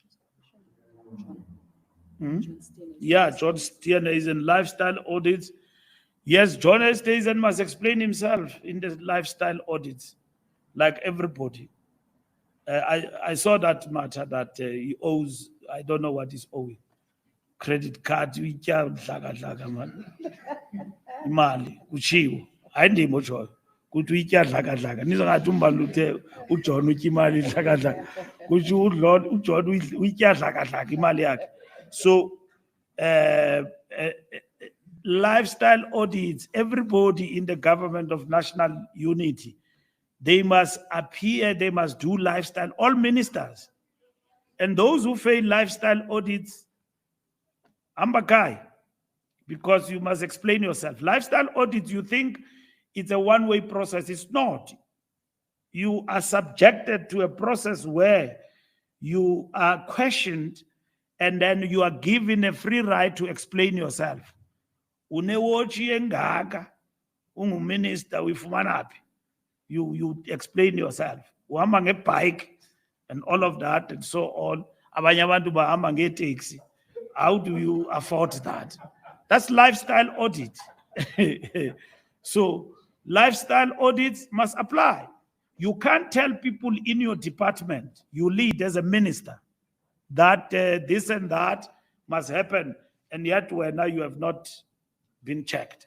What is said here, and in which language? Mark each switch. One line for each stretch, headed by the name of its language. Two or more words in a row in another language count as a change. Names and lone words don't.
English: Yeah, John Steiner is in lifestyle audits. Yes, John Steiner must explain himself in the lifestyle audits, like everybody. I saw that matter that he owes, I don't know what he's owing. Credit card,
Xhosa: imali, uchiwo. Ayindimo John. Kuthi uyitya dlaka-dlaka. Nizongathi umbani uthe uJohn utya imali dlaka-dlaka. Kuthi uJohn uyitya dlaka-dlaka imali yakhe.
English: So lifestyle audits, everybody in the government of national unity, they must appear, they must do lifestyle, all ministers. And those who fail lifestyle audits, ambakai, because you must explain yourself. Lifestyle audits, you think it's a one-way process. It's not. You are subjected to a process where you are questioned and then you are given a free right to explain yourself.
Xhosa: Unewochi engaka, minister uyifumana phi?
English: You explain yourself.
Xhosa: Uhamba ngebike
English: and all of that and so on.
Xhosa: Abanye abantu bahamba ngeteksi.
English: How do you afford that? That's lifestyle audit. So lifestyle audits must apply. You can't tell people in your department, you lead as a minister, that this and that must happen, and yet now you have not been checked.